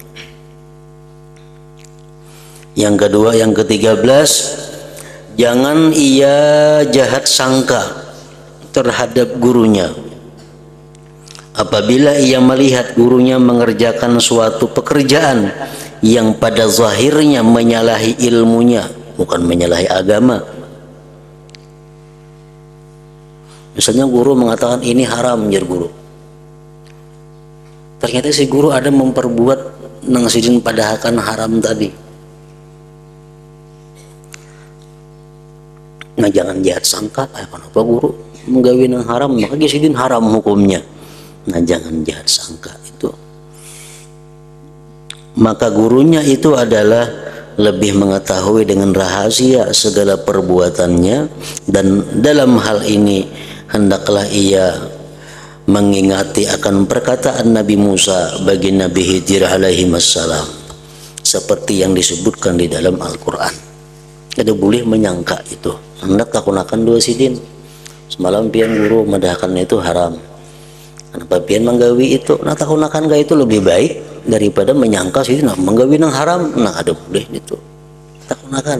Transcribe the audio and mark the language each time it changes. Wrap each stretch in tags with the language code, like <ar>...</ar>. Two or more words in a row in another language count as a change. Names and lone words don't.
<id>Yang kedua, yang ke-13, jangan ia jahat sangka terhadap gurunya apabila ia melihat gurunya mengerjakan suatu pekerjaan yang pada zahirnya menyalahi ilmunya, bukan menyalahi agama. Misalnya guru mengatakan ini haram,</id> <bjn>jar guru. Ternyata si guru ada memperbuat nang sidin padahakan haram tadi. Nah jangan jahat sangka, kenapa guru menggawi nang haram, maka sidin haram hukumnya.</bjn> <id>Nah jangan jahat sangka itu. Maka gurunya itu adalah lebih mengetahui dengan rahasia segala perbuatannya, dan dalam hal ini hendaklah ia mengingati akan perkataan Nabi Musa bagi Nabi Khidir</id> <ar>عليه السلام</ar> <id>seperti yang disebutkan di dalam Al-Quran.</id> <bjn>Ada boleh menyangka itu. Hendak takunakan dua sidin. Semalam pian guru madahkan itu haram. Kenapa pian menggawi itu? Nah takunakan gak itu lebih baik daripada menyangka sidin nah, menggawi nang haram. Nah ada boleh itu. Takunakan.</bjn>